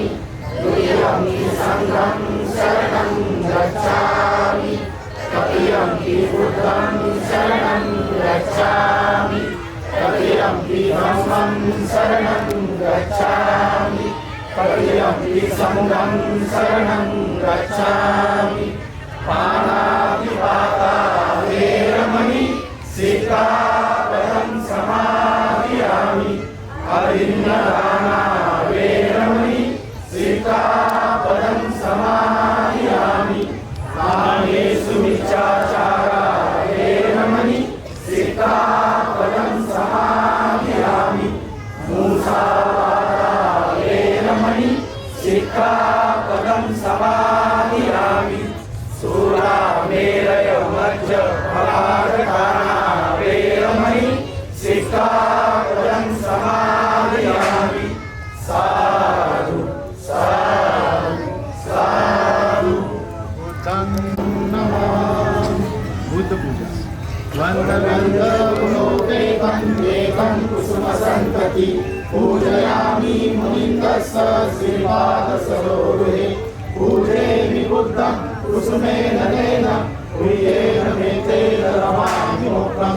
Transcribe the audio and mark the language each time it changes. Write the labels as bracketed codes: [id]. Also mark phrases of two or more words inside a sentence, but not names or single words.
[pi] द्वितीयं संघं शरणं गच्छामि. तृतीयं बुद्धं शरणं गच्छामि. तृतीयं धम्मं शरणं गच्छामि. तृतीयं संघं शरणं गच्छामि. पाणातिपाता वेरमणि सिक्खापदं समादयामि. अभिन्नदाना वेरमणि सिक्खापदं समादयामि. कामेषु मिथ्याचारा वेरमणि सिक्खापदं समादयामि. मूसावादा वेरमणि सिक्खापदं समादयामि. सूरामेरय मज्जपमादधाना वेरमणि सिक्खापदं समादयामि. साधु साधु साधु. बुद्धं नमामि. बुद्ध पूजा. वन्दगन्धपुनोपेतं एकं कुसुमसन्तति. पूजयामि मुनिन्दस्स श्रीपादसरोरुहे. पूजयामि बुद्धं कुसुमेन तेन. प्रियेण मे तेन रमामि मोक्षम्.